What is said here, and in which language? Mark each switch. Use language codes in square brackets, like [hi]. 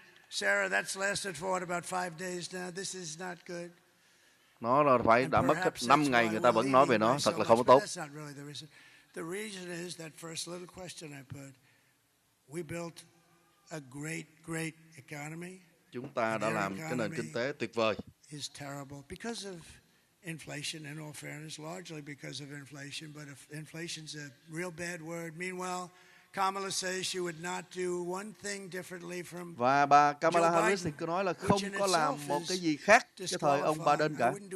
[en] Sarah, that's lasted for about 5 days now. This is not good. [vi] Nó là đã mất 5 ngày người ta vẫn nói về nó, thật là không có tốt. [en] The reason is that first little question I put. We built a great economy. [vi] Chúng ta đã làm cái nền kinh tế tuyệt vời. [en] Is terrible because of inflation, in all fairness, largely because of inflation, but inflation's a real bad word. Meanwhile, Kamala says she would not do one thing differently from [vi] và bà Kamala Harris thì cứ nói là không có làm một cái gì khác cái thời ông Biden cả.